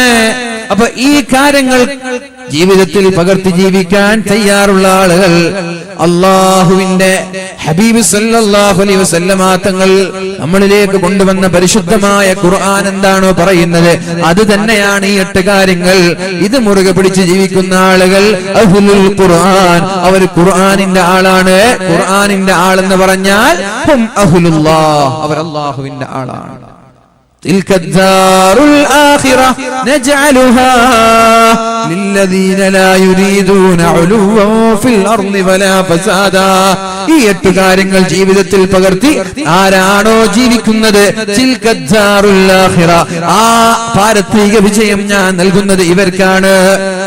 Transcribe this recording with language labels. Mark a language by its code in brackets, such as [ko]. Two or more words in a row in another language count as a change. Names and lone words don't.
[ml] അപ്പൊ ഈ കാര്യങ്ങൾ ജീവിതത്തിൽ പകർത്തി ജീവിക്കാൻ തയ്യാറുള്ള ആളുകൾ അല്ലാഹുവിന്റെ ഹബീബ് [ar] صلى الله عليه وسلم [ml] തങ്ങൾ നമ്മളിലേക്ക് കൊണ്ടുവന്ന പരിശുദ്ധമായ ഖുർആൻ എന്താണോ പറയുന്നത് അത് തന്നെയാണ് ഈ 8 കാര്യങ്ങൾ. ഇത് മുറുകെ പിടിച്ച് ജീവിക്കുന്ന ആളുകൾ [ar] أهل القرآن, [ml] അവർ ഖുർആനിന്റെ ആളാണ്. ഖുർആനിന്റെ ആളെന്ന് പറഞ്ഞാൽ [ar] هم أهل الله, [ml] അവർ അല്ലാഹുവിന്റെ ആളാണ്. [ar] تلك الدار الآخرة نجعلها للذين لا يريدون علوا في الأرض ولا فسادا. [ml] ഈ 8 കാര്യങ്ങൾ ജീവിതത്തിൽ പകർത്തി ആരാണോ ജീവിക്കുന്നത് [ar] تلك الدار الآخرة, [ml] ആ പാരത്രിക വിജയം ഞാൻ നൽകുന്നത് ഇവർക്കാണ്.